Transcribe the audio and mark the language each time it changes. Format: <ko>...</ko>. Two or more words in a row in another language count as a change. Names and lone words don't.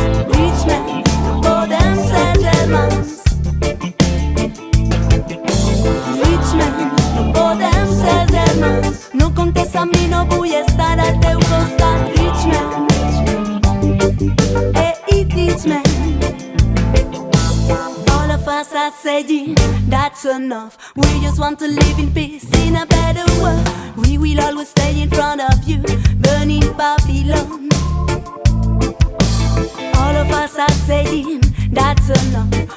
<ca>Richman, podem ser germans. Richman, no podem ser germans. No comptes amb mi, no vull estar al teu costat. Richman, hey Richman.</ca> <en>All of us are saying that's enough. We just want to live in peace in a better world. We will always stay in front of you, burning Babylon. All of us are saying that's enough.</en>